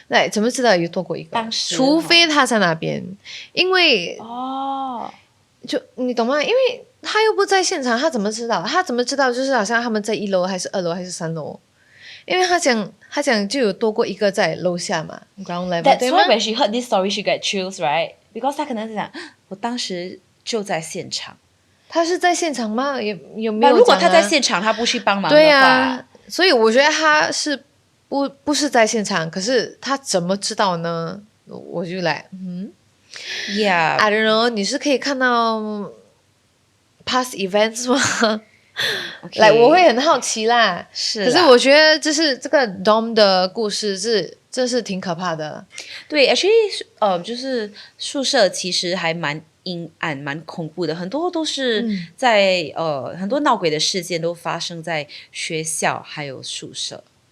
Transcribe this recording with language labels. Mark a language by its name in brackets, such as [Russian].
[Chinese] 怎么知道有多过一个？当时除非他在那边，因为就你懂吗？因为他又不在现场，他怎么知道？他怎么知道？就是好像他们在1楼还是2楼还是3楼？因为他讲就有多过一个在楼下嘛 ， [English] ground level。 That's why when she heard this story, she got chills, right? Because [Chinese] 她可能是想，我当时就在现场。他是在现场吗？有没有？如果他在现场，他不去帮忙的话，对啊，所以我觉得他是不是在现场，可是他怎么知道呢？我就 [English] Yeah, I don't know， [Chinese] 你是可以看到 [English] past events [Chinese] 吗？我会很好奇啦。是，可是我觉得就是这个 Dom 的故事真是挺可怕的。对 ， [English] actually， [Chinese] 就是宿舍其实还蛮阴暗、蛮恐怖的，很多都是在很多闹鬼的事件都发生在学校还有宿舍。